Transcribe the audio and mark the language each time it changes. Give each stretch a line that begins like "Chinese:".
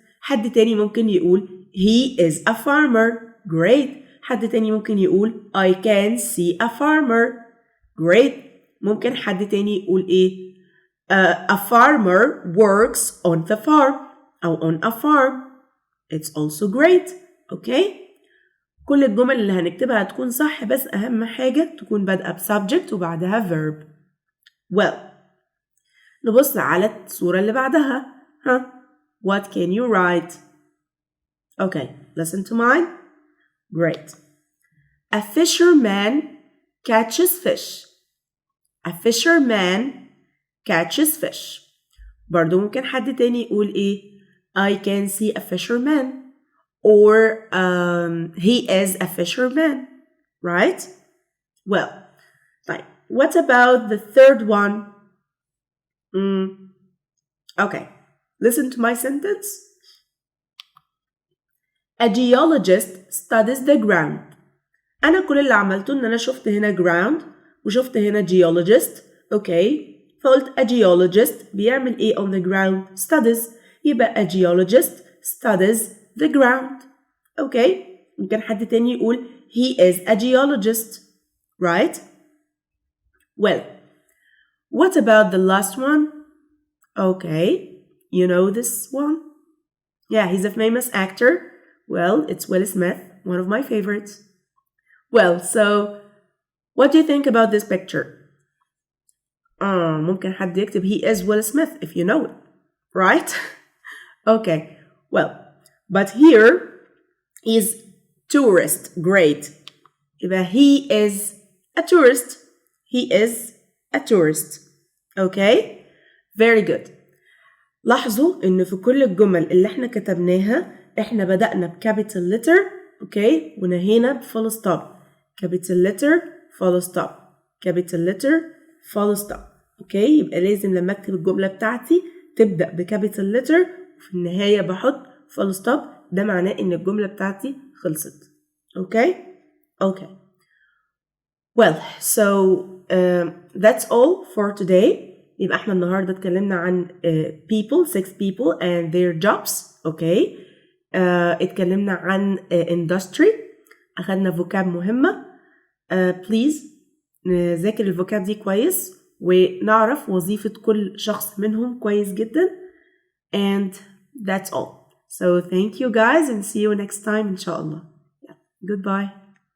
Arabic: حد تاني ممكن يقول
English: he is a farmer. Great.
Arabic: حد تاني ممكن يقول
English: I can see a farmer. Great.
Arabic: ممكن حد تاني يقول ايه
English: a farmer works on the farm أو on a farm. It's also great. Okay.
Arabic: كل الجمل اللي هنكتبها هتكون صح بس أهم حاجة تكون بادئة بسبجكت وبعدها verb. Well, نبص على الصورة اللي بعدها.
English: What can you write? Okay, listen to mine. Great. A fisherman catches fish. A fisherman catches fish.
Arabic: برضو ممكن حد تاني يقول ايه
English: I can see a fisherman or he is a fisherman, right? Well, طيب, what about the third one? Okay, listen to my sentence. A geologist studies the ground.
Arabic: أنا كل اللي عملته إن أنا شفت هنا ground وشفت هنا geologist.
English: Okay, فقلت a geologist
Arabic: بيعمل إيه
English: on the ground? Studies. يبقى a geologist studies the ground. Okay,
Arabic: ممكن حد تاني يقول
English: he is a geologist, right? Well, what about the last one? Okay, you know this one? Yeah, he's a famous actor. Well, it's Will Smith, one of my favorites. Well, so what do you think about this picture?
Arabic: ممكن حد يكتب
English: he is Will Smith if you know it, right? Okay, well, but here is tourist. Great. يبقى he is a tourist. He is a tourist. Okay? Very good.
Arabic: لاحظوا إن في كل الجمل اللي احنا كتبناها احنا بدأنا بكابيتال letter.
English: Okay?
Arabic: ونهينا بفول ستوب.
English: capital letter full stop. capital letter full stop. Okay?
Arabic: يبقى لازم لما اكتب الجملة بتاعتي تبدأ بكابيتال letter وفي النهاية بحط full stop. ده معناه إن الجملة بتاعتي خلصت.
English: Okay? Okay. Well, so that's all for today.
Arabic: يبقى احنا النهاردة اتكلمنا عن
English: people, 6 people and their jobs. Okay?
Arabic: اتكلمنا عن industry. أخدنا vocab مهمة. Please نذاكر الفوكاب دي كويس ونعرف وظيفة كل شخص منهم كويس جدا.
English: And that's all. So thank you guys and see you next time
Arabic: إن شاء الله.
English: Yeah. Goodbye.